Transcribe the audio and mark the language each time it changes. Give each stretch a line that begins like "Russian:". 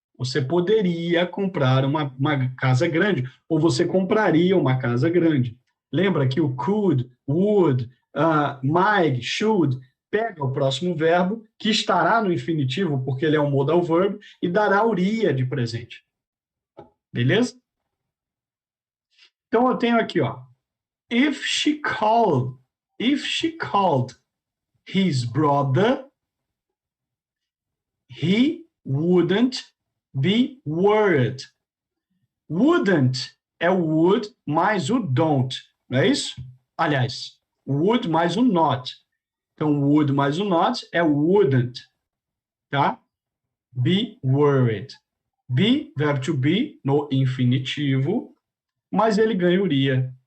Portuguese: Você poderia comprar uma casa grande, ou você compraria uma casa grande. Lembra que o could, would, might, should pega o próximo verbo, que estará no infinitivo, porque ele é um modal verb, e dará uria de presente. Beleza? Então, eu tenho aqui, ó.
English: If she called his brother, he wouldn't be worried.
Portuguese: Wouldn't é o would mais o don't, não é isso? Aliás, would mais o not. Então, would mais o not é wouldn't, tá?
English: Be worried.
Portuguese: Be, verbo to be, no infinitivo, mas ele ganharia.